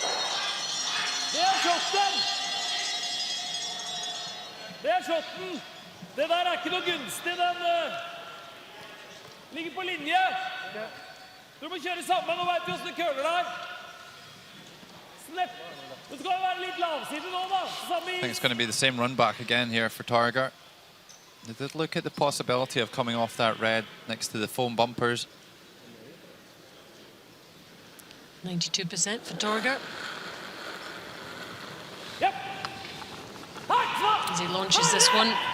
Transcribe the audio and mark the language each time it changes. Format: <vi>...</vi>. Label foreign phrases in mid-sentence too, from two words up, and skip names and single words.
<no>Det er shotten! Det der ikke noe gunstig, den ligger på linje. Du må kjøre sammen, nå vet du hvordan det køler der. Slipp. Du skal være litt lavside nå, da.</no> <en>I think it's going to be the same run back again here for Torgeir. They did look at the possibility of coming off that red next to the foam bumpers. 92% for Torgeir. Yep. As he launches this one.</en>